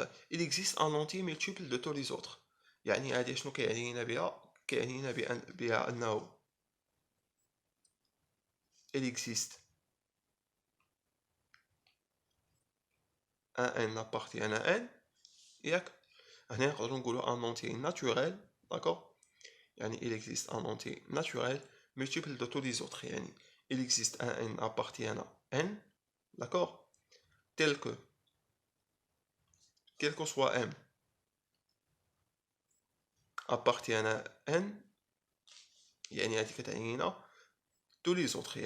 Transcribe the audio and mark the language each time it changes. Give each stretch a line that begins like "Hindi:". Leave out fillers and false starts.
French: il existe un entier multiple de tous les autres.
Arabic: يعني هادي شنو كيعنينا بها؟ كيعنينا بها انه
French: il existe un n appartient à n،
Arabic: ياك هنا نقدروا نقولوا
French: un entier naturel. d'accord،
Arabic: يعني
French: il existe un entier naturel multiple de tous les autres.
Arabic: يعني
French: il existe un n appartient à n, d'accord, tel que quel que soit m appartient à n،
Arabic: يعني هذه كتعنينا
French: tous les autres.